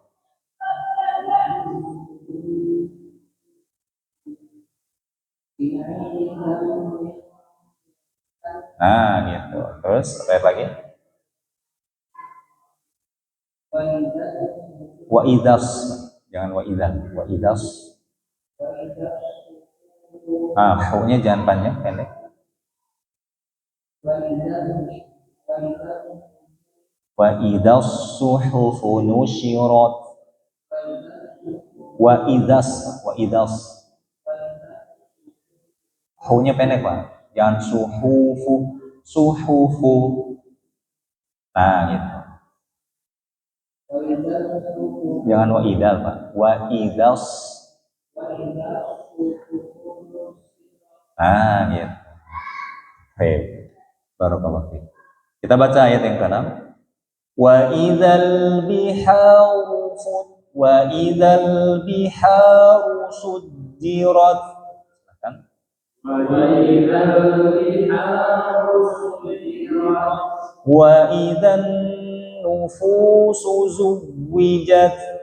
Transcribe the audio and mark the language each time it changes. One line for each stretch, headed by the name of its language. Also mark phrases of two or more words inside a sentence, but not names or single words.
Indonesian: Nah gitu. Terus apa lagi?
Arabic: وإذا,
Indonesian: jangan
Arabic: وإذا, وإذا.
Indonesian: Hu-nya jangan panjang, pendek.
Arabic: وإذا الصحف نشرت. وإذا.
Indonesian: Hu-nya pendek Pak, jangan suhufu. Nah gitu. Jangan
Arabic: وإذا
Indonesian: Pak,
Arabic: وإذا.
Indonesian: Gitu. Baik.
Arabic: بارك الله فيك.
Indonesian: Kita baca ayat yang ke-6.
Arabic: وإذا البحار سجرت. وإذا النفوس زوجت.